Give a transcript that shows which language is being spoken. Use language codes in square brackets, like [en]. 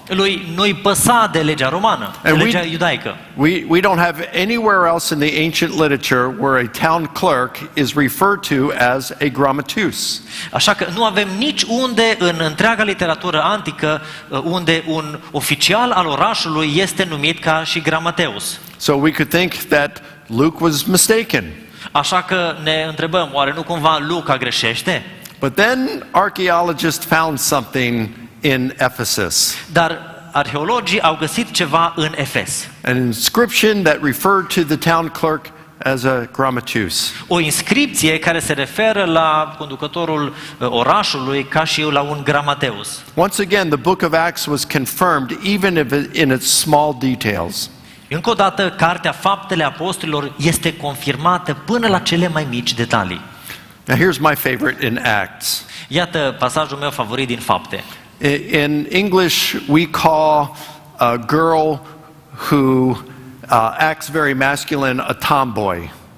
[ro] Lui nu-i păsa de legea romană, de legea iudaică. [en] We don't have anywhere else in the ancient literature where a town clerk is referred to as a grammateus. [ro] Așa că nu avem nici unde în întreaga literatură antică unde un oficial al orașului este numit ca și Gramateus. [en] So we could think that Luke was mistaken. [ro] Așa că ne întrebăm, oare nu cumva Luca greșește? [en] But then archaeologists found something in Ephesus. [ro] Dar arheologii au găsit ceva în Efes. [en] An inscription that referred to the town clerk as a grammateus. [ro] O inscripție care se referă la conducătorul orașului ca și la un Gramateus. [en] Once again, the book of Acts was confirmed even in its small details. [ro] Încă o dată, cartea Faptele Apostolilor este confirmată până la cele mai mici detalii. [en] Now here's my favorite in Acts. [ro] Iată pasajul meu favorit din Fapte. [en] In English, we call a girl who acts very masculine a tomboy.